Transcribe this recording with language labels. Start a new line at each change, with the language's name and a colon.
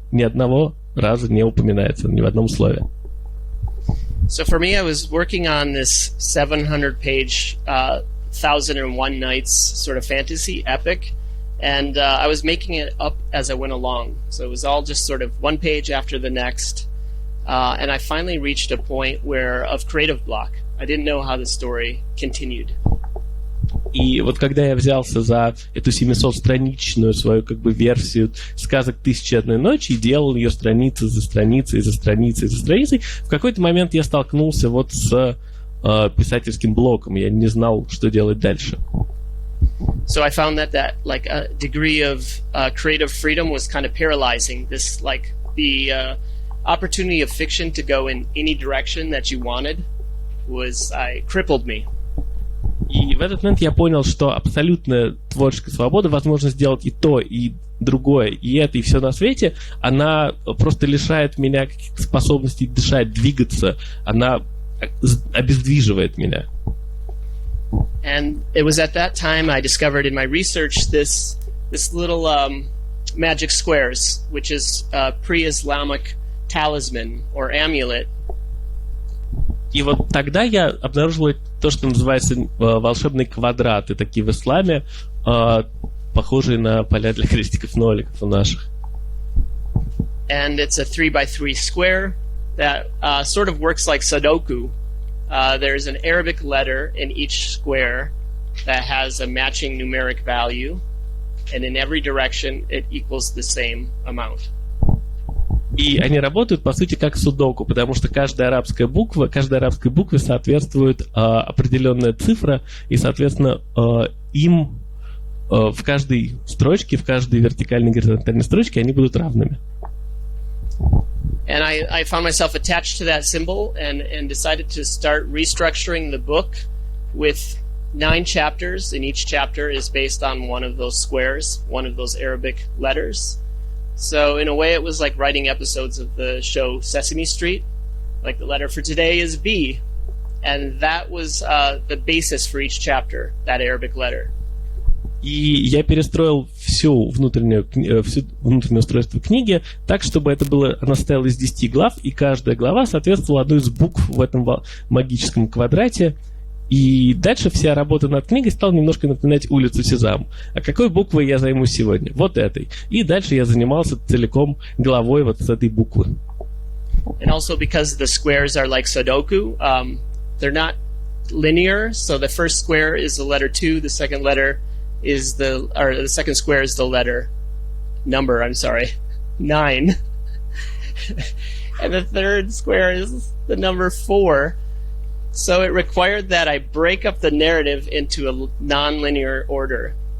Russian: Ни одного раза не упоминается ни в одном слове.
English: So for me, I was working on this 700-page 1001 Nights sort of fantasy epic, and I was making it up as I went along. So it was all just sort of one page after the next. And I finally reached a point of creative block. I didn't know how the story continued.
Russian: И вот когда я взялся за эту 700-страничную свою как бы версию сказок «Тысячи одной ночи» и делал ее страницы за страницей, за страницей, за страницей, в какой-то момент я столкнулся вот с писательским блоком. Я не знал, что делать дальше.
English: So I found that like a degree of creative freedom was kind of paralyzing. This like the opportunity of fiction to go in any direction that you wanted crippled me.
Russian: И в этот момент я понял, что абсолютная творческая свобода, возможность сделать и то, и другое, и это, и все на свете, она просто лишает меня каких-то способностей дышать, двигаться, она обездвиживает меня.
English: And it was at that time I discovered in my research this little magic squares, which is a pre-Islamic talisman or amulet.
Russian: И вот тогда я обнаружил то, что называется волшебные квадраты, такие в исламе, похожие на поля для крестиков-ноликов у наших.
English: And it's a 3x3 square that sort of works like Sudoku. There's an Arabic letter in each square that has a matching numeric value, and in every direction it equals the same amount.
Russian: И они работают, по сути, как судоку, потому что каждой арабской букве соответствует определенная цифра, и, соответственно, им в каждой строчке, в каждой вертикальной и горизонтальной строчке они будут равными.
English: And I found myself attached to that symbol and decided to start restructuring the book with 9 chapters, and each chapter is based on one of those squares, one of those Arabic letters. So in a way it was like writing episodes of the show Sesame Street. Like the letter for today is B, and that was the basis for each chapter, that Arabic letter.
Russian: И я перестроил все внутреннее устройство книги так, чтобы она состояла из 10 глав, и каждая глава соответствовала одной из букв в этом магическом квадрате. И дальше вся работа над книгой стала немножко напоминать улицу Сезам. А какой буквой я займусь сегодня? Вот этой. И дальше я занимался целиком главой вот с этой буквы.
English: And also because the squares are like Sudoku, they're not linear. So the first square is the letter 2, the second second square is the letter number, 9. And the third square is the number 4. So it required that I break up the narrative into a non-linear order.